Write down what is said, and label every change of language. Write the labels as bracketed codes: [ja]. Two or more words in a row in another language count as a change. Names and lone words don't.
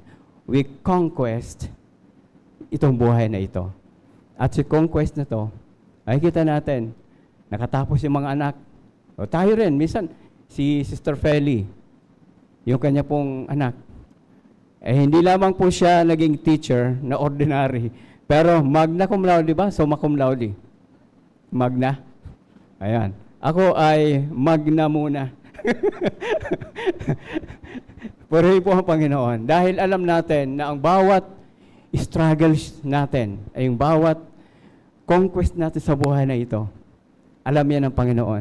[en] We conquest [tl] itong buhay na ito. At si conquest na to, ay kita natin, nakatapos yung mga anak. O tayo rin, minsan, si Sister Feli, yung kanya pong anak, hindi lamang po siya naging teacher na ordinary, pero [la] magna cum laude [tl] ba? [la] Summa cum laude. Magna. [tl] Ayan. Ako ay magna muna. Purihin po ang Panginoon. Dahil alam natin na ang bawat struggles natin, ay yung bawat conquest natin sa buhay na ito, alam yan ng Panginoon.